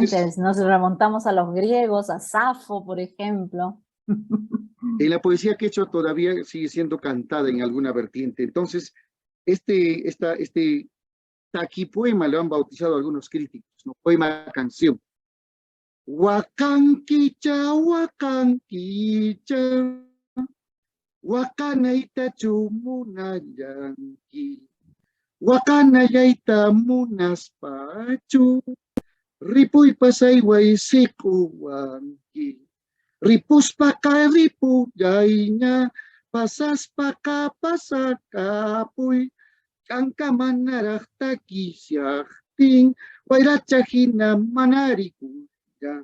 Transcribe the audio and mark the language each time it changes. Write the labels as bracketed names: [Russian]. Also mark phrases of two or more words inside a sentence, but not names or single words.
[Spanish] Entonces, nos remontamos a los griegos, a Safo, por ejemplo. en la poesía quechua todavía sigue siendo cantada en alguna vertiente. Entonces, este taquipoema lo han bautizado algunos críticos, ¿no? Poema canción. [Quechua] Wakankicha, wakanaita chumunayanki, wakanayaita munaspachu, ripuy pasaywan sikuwanki, ripuspaka ripuyayña, pasaspaka pasakapuy, kanka manaraq takisyaqtin, wayrachahina manarikuya.